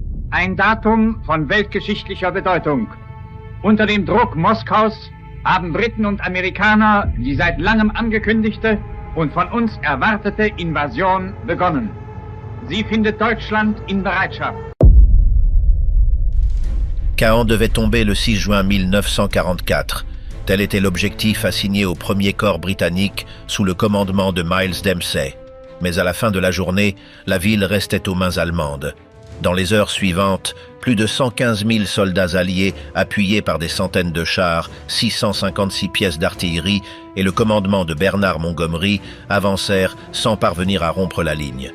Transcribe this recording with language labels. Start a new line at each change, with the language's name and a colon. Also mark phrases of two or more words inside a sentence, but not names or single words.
German: ein Datum von weltgeschichtlicher Bedeutung. Unter dem Druck Moskaus haben Briten und Amerikaner die seit langem angekündigte und von uns erwartete Invasion begonnen. Sie findet Deutschland in Bereitschaft.
French: Caen devait tomber le 6 juin 1944. Tel était l'objectif assigné au 1er corps britannique sous le commandement de Miles Dempsey. Mais à la fin de la journée, la ville restait aux mains allemandes. Dans les heures suivantes, plus de 115 000 soldats alliés, appuyés par des centaines de chars, 656 pièces d'artillerie et le commandement de Bernard Montgomery avancèrent sans parvenir à rompre la ligne.